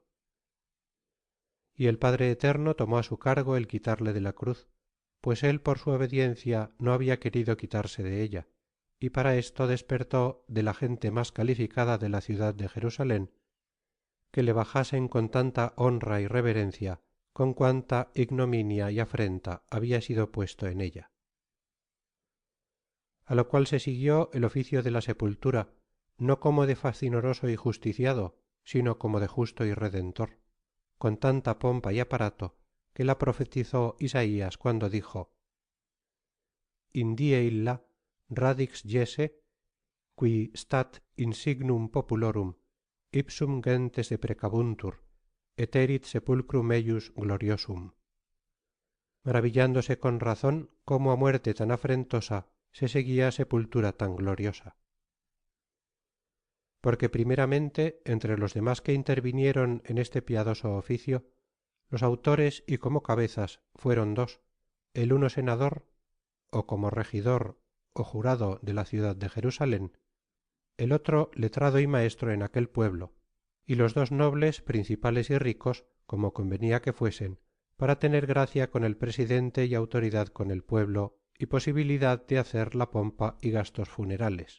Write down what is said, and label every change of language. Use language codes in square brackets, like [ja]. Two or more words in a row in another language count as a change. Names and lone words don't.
[es] Y el Padre Eterno tomó a su cargo el quitarle de la cruz, pues él por su obediencia no había querido quitarse de ella, y para esto despertó de la gente más calificada de la ciudad de Jerusalén, que le bajasen con tanta honra y reverencia, con cuanta ignominia y afrenta había sido puesto en ella. A lo cual se siguió el oficio de la sepultura, no como de facinoroso y justiciado, sino como de justo y redentor, con tanta pompa y aparato, que la profetizó Isaías cuando dijo: [la] In die illa radix Jesse, qui stat insignum populorum, ipsum gentes deprecabuntur, et erit sepulcrum eius gloriosum. [es] Maravillándose con razón cómo a muerte tan afrentosa se seguía sepultura tan gloriosa. Porque primeramente, entre los demás que intervinieron en este piadoso oficio, los autores y como cabezas fueron dos, el uno senador, o como regidor o jurado de la ciudad de Jerusalén, el otro letrado y maestro en aquel pueblo, y los dos nobles, principales y ricos, como convenía que fuesen, para tener gracia con el presidente y autoridad con el pueblo y posibilidad de hacer la pompa y gastos funerales.